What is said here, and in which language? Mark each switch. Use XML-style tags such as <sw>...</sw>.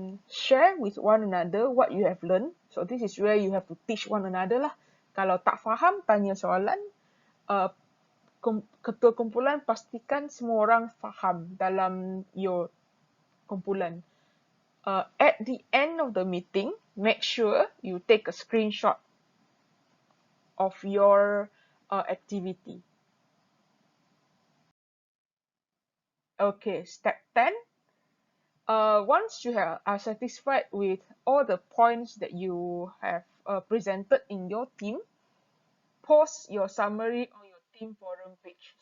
<en>Share with one another what you have learned. So this is where you have to teach one another lah.</en> <ms>Kalau tak faham, tanya soalan. Ketua kumpulan pastikan semua orang faham dalam your kumpulan.</ms> <en>At the end of the meeting, make sure you take a screenshot of your activity. Okay, step 10. Once you are satisfied with all the points that you have presented in your team, post your summary on your team forum page.</en>